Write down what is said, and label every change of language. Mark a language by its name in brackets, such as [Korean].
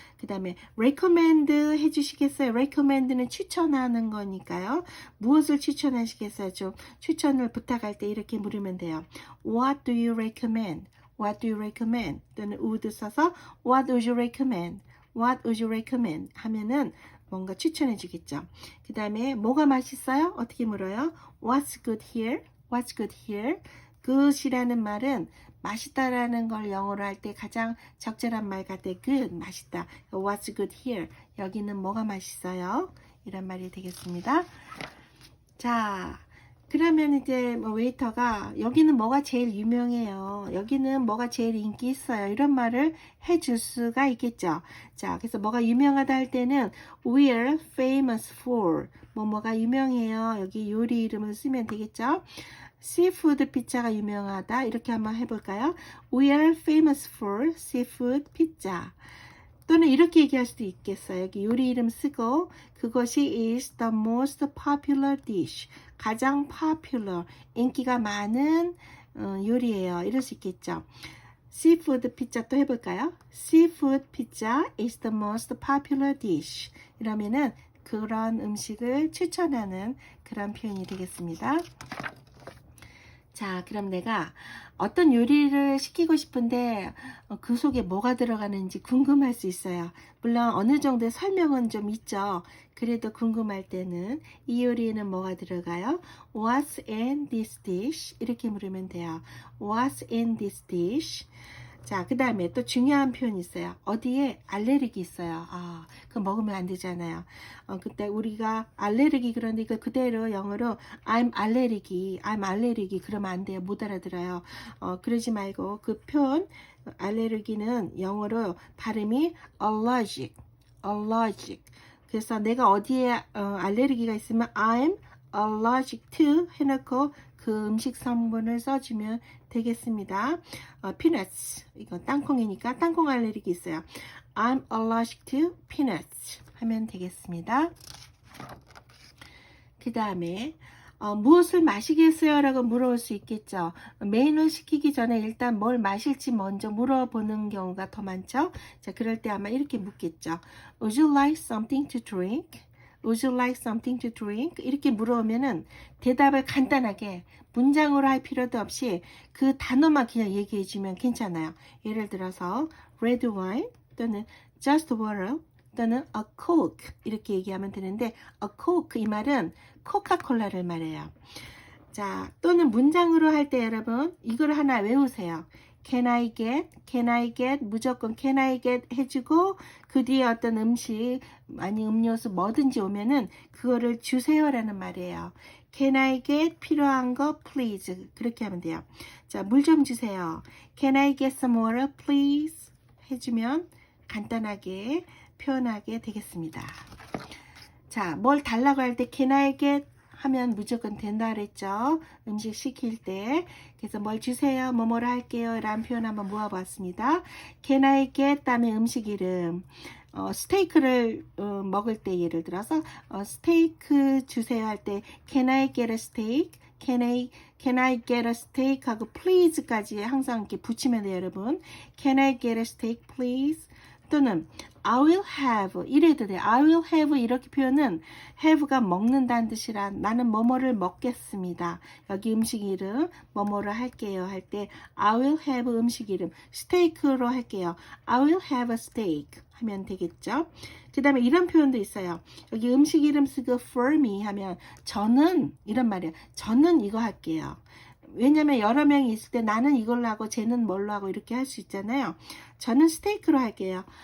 [Korean] 그 다음에 recommend 해주시겠어요? recommend는 추천하는 거니까요. 무엇을 추천하시겠어요? 좀 추천을 부탁할 때 이렇게 물으면 돼요. [English] What do you recommend? What do you recommend? [Korean] 또는 [English] would [Korean] 써서 [English] What would you recommend? What would you recommend? [Korean] 하면은 뭔가 추천해 주겠죠. 그 다음에 뭐가 맛있어요? 어떻게 물어요? [English] What's good here? What's good here? [Korean] good이라는 말은 맛있다라는 걸 영어로 할 때 가장 적절한 말 같아. good, 맛있다. [English] What's good here? [Korean] 여기는 뭐가 맛있어요? 이런 말이 되겠습니다. 자, 그러면 이제 뭐 웨이터가 여기는 뭐가 제일 유명해요. 여기는 뭐가 제일 인기 있어요. 이런 말을 해줄 수가 있겠죠. 자, 그래서 뭐가 유명하다 할 때는 [English] we're famous for [Korean] 뭐가 유명해요. 여기 요리 이름을 쓰면 되겠죠. seafood 피자가 유명하다. 이렇게 한번 해볼까요? [English] We are famous for seafood pizza. [Korean] 또는 이렇게 얘기할 수도 있겠어요. 여기 요리 이름 쓰고 그것이 [English] is the most popular dish. [Korean] 가장 popular, 인기가 많은 요리예요. 이럴 수 있겠죠. seafood pizza 또 해볼까요? [English] seafood pizza is the most popular dish. [Korean] 이러면은 그런 음식을 추천하는 그런 표현이 되겠습니다. 자, 그럼 내가 어떤 요리를 시키고 싶은데 그 속에 뭐가 들어가는지 궁금할 수 있어요. 물론 어느 정도의 설명은 좀 있죠. 그래도 궁금할 때는 이 요리에는 뭐가 들어가요? [English] What's in this dish? [Korean] 이렇게 물으면 돼요. [English] What's in this dish? [Korean] 자, 그 다음에 또 중요한 표현이 있어요. 어디에 알레르기 있어요. 그거 먹으면 안 되잖아요. 그때 우리가 알레르기 그런데 이거 그대로 영어로 [English] I'm allergy [Korean] 그러면 안 돼요. 못 알아들어요. 그러지 말고 그 표현 알레르기는 영어로 발음이 allergic. 그래서 내가 어디에 알레르기가 있으면 [English] I'm allergic to [Korean] 해놓고 그 음식 성분을 써주면 되겠습니다. peanuts 이거 땅콩이니까 땅콩 알레르기 있어요. [English] I'm allergic to peanuts [Korean] 하면 되겠습니다. 그 다음에 무엇을 마시겠어요? 라고 물어볼 수 있겠죠. 메인을 시키기 전에 일단 뭘 마실지 먼저 물어보는 경우가 더 많죠. 자, 그럴 때 아마 이렇게 묻겠죠. [English] Would you like something to drink? Would you like something to drink? [Korean] 이렇게 물어보면은 대답을 간단하게 문장으로 할 필요도 없이 그 단어만 그냥 얘기해 주면 괜찮아요. 예를 들어서 red wine 또는 [English] just water [Korean] 또는 a coke 이렇게 얘기하면 되는데 a coke 이 말은 코카콜라를 말해요. 자, 또는 문장으로 할 때 여러분 이걸 하나 외우세요. [English] Can I get [Korean] 무조건 [English] can I get [Korean] 해주고 그 뒤에 어떤 음식 아니 음료수 뭐든지 오면은 그거를 주세요라는 말이에요. [English] Can I get [Korean] 필요한 거 please 그렇게 하면 돼요. 자, 물 좀 주세요. [English] Can I get some water please [Korean] 해주면 간단하게 표현하게 되겠습니다. 자, 뭘 달라고 할 때 [English] can I get [Korean] 하면 무조건 된다 그랬죠. 음식 시킬 때. 그래서 뭘 주세요. 뭐뭐를 할게요. 라는 표현 한번 모아봤습니다. [English] Can I get [Korean] 다음에 음식 이름. 스테이크를 먹을 때 예를 들어서 스테이크 주세요 할 때 [English] Can I get a steak? Can I get a steak? [Korean] 하고 please까지 항상 이렇게 붙이면 돼요, 여러분. [English] Can I get a steak, please? [Korean] 또는 [English] I will have [Korean] 이래도 돼요. I will have 이렇게 표현은 have가 먹는다는 뜻이라 나는 뭐뭐를 먹겠습니다. 여기 음식 이름 뭐뭐를 할게요 할 때 [English] I will have [Korean] 음식 이름 스테이크로 할게요. [English] I will have a steak [Korean] 하면 되겠죠. 그 다음에 이런 표현도 있어요. 여기 음식 이름 쓰고 for me 하면 저는 이런 말이에요. 저는 이거 할게요. 왜냐면 여러 명이 있을 때 나는 이걸로 하고 쟤는 뭘로 하고 이렇게 할 수 있잖아요. 저는 스테이크로 할게요.